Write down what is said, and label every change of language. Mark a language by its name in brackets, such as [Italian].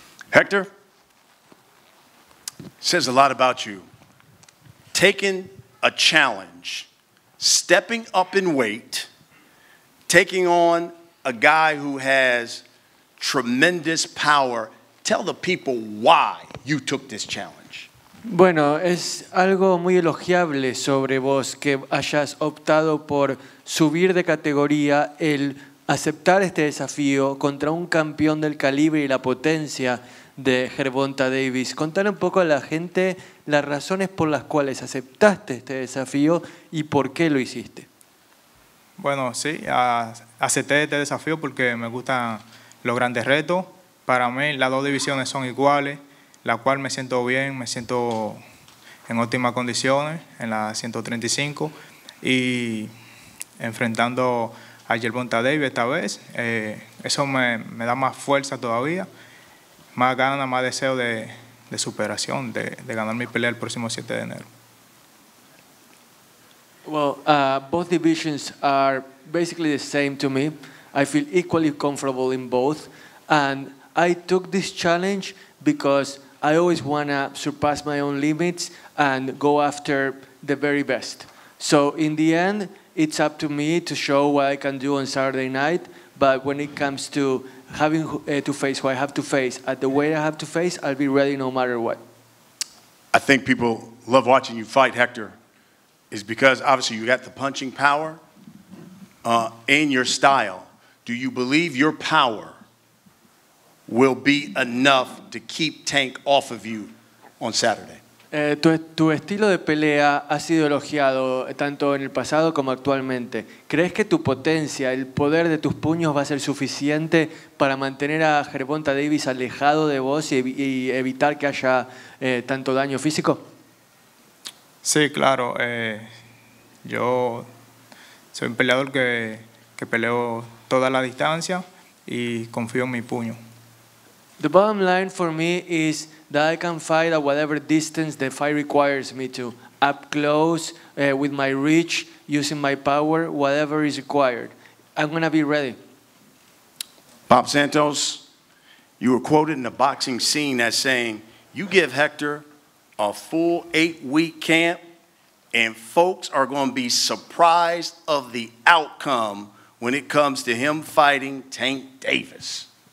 [English] Hector, says a lot about you. Taking a challenge, stepping up in weight, taking on a guy who has tremendous power. Tell the people why you took this challenge. [Spanish] Bueno, es algo muy elogiable sobre vos que hayas optado por subir de categoría, el aceptar este desafío contra un campeón del calibre y la potencia de Gervonta Davis. Contar un poco a la gente las razones por las cuales aceptaste este desafío y por qué lo hiciste. Bueno, sí, acepté este desafío porque me gustan los grandes retos. Para mí las dos divisiones son iguales, la cual me siento bien, me siento en óptimas condiciones en la 135 y enfrentando a Gervonta Davis esta vez. Eso me da más fuerza todavía, más ganas, más deseo de superación, de ganar mi pelea el próximo 7 de enero. [English] Well, both divisions are basically the same to me. I feel equally comfortable in both, and I took this challenge because I always want to surpass my own limits and go after the very best. So in the end, it's up to me to show what I can do on Saturday night, but when it comes to having to face what I have to face at the weight I have to face, I'll be ready no matter what. I think people love watching you fight, Hector, is because obviously you got the punching power and your style. Do you believe your power will be enough to keep Tank off of you on Saturday? [Spanish] Tu estilo de pelea ha sido elogiado tanto en el pasado como actualmente. ¿Crees que tu potencia, el poder de tus puños va a ser suficiente para mantener a Gervonta Davis alejado de vos y evitar que haya tanto daño físico? Sí, claro. Yo soy un peleador que peleo toda la distancia y confío en mi puño. [English] The bottom line for me is that I can fight at whatever distance the fight requires me to. Up close, with my reach, using my power, whatever is required. I'm going to be ready. Bob Santos, you were quoted in the boxing scene as saying, you give Hector a full 8-week camp and folks are going to be surprised of the outcome when it comes to him fighting Tank Davis.